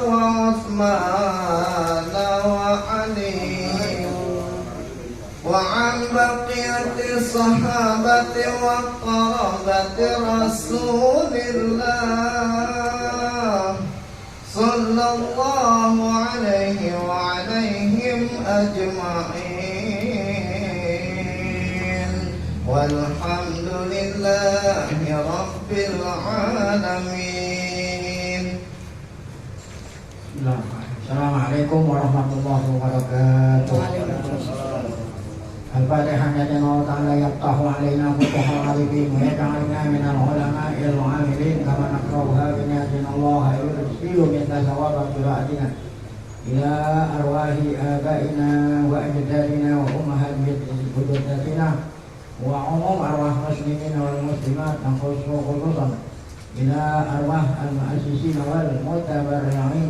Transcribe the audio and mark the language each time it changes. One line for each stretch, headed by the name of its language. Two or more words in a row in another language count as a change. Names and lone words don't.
Arabic: وعثمان وعلي وعن بقية الصحابة وقرابة رسول الله صلى الله عليه وعليهم أجمعين والحمد لله رب العالمين. السلام عليكم ورحمة الله وبركاته. الفاتحة الله تعالى يفتح علينا فتوح العارفين ويجعلنا من العلماء العاملين كما نقرأها بنية الله يرسل منا ثواب قراءتنا إلى أرواح آبائنا وأجدادنا وأمهاتنا وعموم أرواح المسلمين والمسلمات خصوصا إلى أرواح المؤسسين والمتبرعين